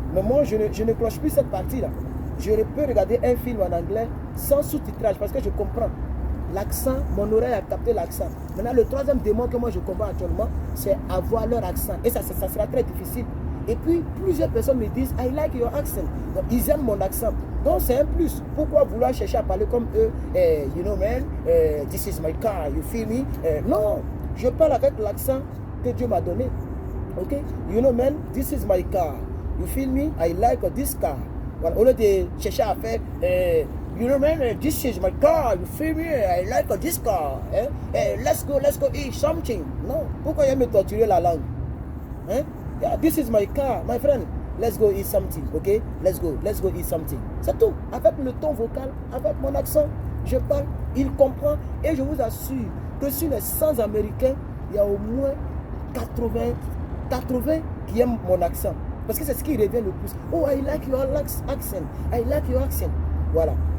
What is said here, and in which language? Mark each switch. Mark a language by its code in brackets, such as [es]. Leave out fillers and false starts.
[fr] Mais moi, je ne cloche plus cette partie-là. Je peux regarder un film en anglais sans sous-titrage parce que je comprends. L'accent, mon oreille a capté l'accent. Maintenant, le troisième démon que moi je comprends actuellement, c'est avoir leur accent. Et ça sera très difficile. Et puis, plusieurs personnes me disent, [en] I like your accent. [fr] Donc, ils aiment mon accent. Donc, c'est un plus. Pourquoi vouloir chercher à parler comme eux? [en] You know, man, this is my car, you feel me? [fr] Non, je parle avec l'accent que Dieu m'a donné. Ok? [en] You know, man, this is my car. You feel me? I like this car. [fr] Voilà. Au lieu de chercher à faire, [en] you know, man, this is my car. You feel me? I like this car. Let's go eat something. [fr] Non. Pourquoi il me torturer la langue? Hein? [en] Yeah, this is my car, my friend. Let's go eat something, ok? Let's go eat something. [fr] C'est tout. Avec le ton vocal, avec mon accent, je parle, il comprend. Et je vous assure que sur les 100 Américains, il y a au moins 80 qui aiment mon accent. Parce que c'est ce qui revient le plus. [en] Oh, I like your accent. [fr] I like your accent. Voilà.